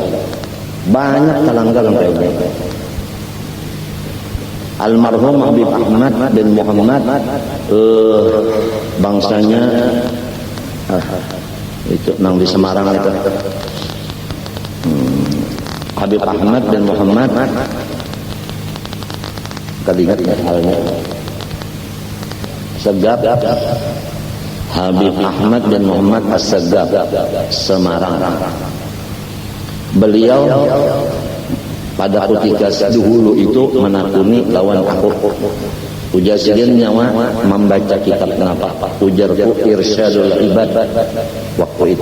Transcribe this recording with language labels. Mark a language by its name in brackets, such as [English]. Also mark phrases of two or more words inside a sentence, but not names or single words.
[Banjar] Banyak terlanggar sampai ini. Almarhum Habib Ahmad bin Muhammad, bangsanya itu nang di Semarang itu. Habib Ahmad bin Muhammad, kalian ingat halnya. Segap Habib Ahmad bin Muhammad As-Segap, Semarang. Beliau pada ketika dahulu itu menakuni lawan aku. Ujar sidin nyawa membaca kitab kenapa? Ujarku Irsyadul Ibad waktu itu.